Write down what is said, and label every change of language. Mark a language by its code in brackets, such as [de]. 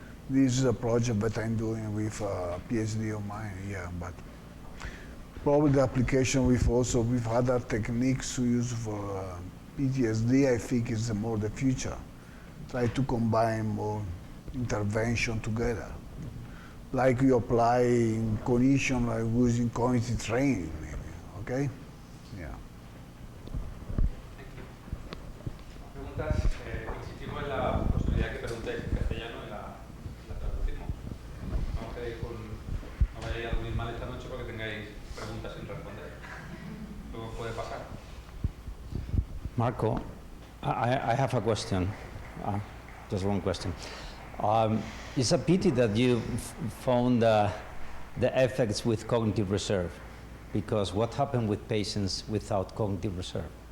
[en] This is a project that I'm doing with a PhD of mine, yeah, but probably the application with other techniques to use for PTSD, I think is more the future. Try to combine more intervention together. Like you apply in cognition, like using cognitive training, maybe, okay? Yeah. [es] Preguntas, insistimos en la posibilidad que preguntéis en castellano y la traducimos. No quedéis con, no vayáis a dormir mal esta noche porque tengáis preguntas sin responder. Luego puede pasar. [en] Marco, I have a question, just one question. It's a pity that you found the effects with cognitive reserve, because what happened with patients without cognitive reserve?